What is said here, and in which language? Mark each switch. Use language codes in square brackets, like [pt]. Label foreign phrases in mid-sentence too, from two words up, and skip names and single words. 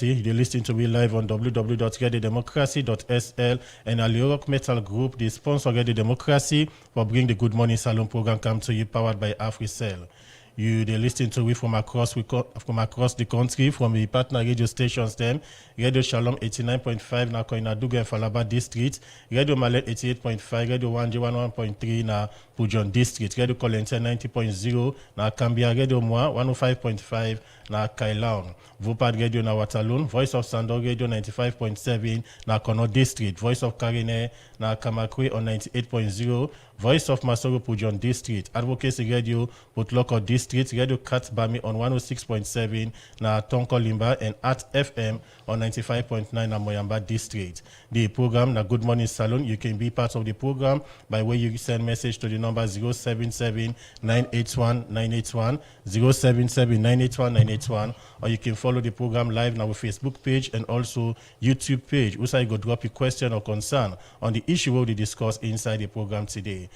[kri] You listen to me live on www.radiodemocracy.sl and Aliorok Metal Group, the sponsor of Radio Democracy, for bringing the Good Morning Salon program come to you, powered by AfriCell. You they listen to it from across the country, from the partner radio stations them. Radio Shalom 89.5 na Koinaduga and Falaba district, Radio Malet 88.5, Radio 1J11.3 na Pujon district, Radio Kolente 90.0 na Kambia, Radio Moa 105.5 na Kailaon, Vupad Radio na Watalun, Voice of Sando Radio 95.7 na Kono district, Voice of Karine na Kamakwe on 98.0, Voice of Masoro Pujon district, Advocacy Radio Putloko district, Radio Kat Bami on 106.7 na Tonko Limba, and at FM on 95.9 na Moyamba district. The program na Good Morning Salon, you can be part of the program by way you send message to the number 077-981-981, 077-981-981, or you can follow the program live on our Facebook page and also YouTube page. Also, you go drop a question or concern on the issue we will discuss inside the program today.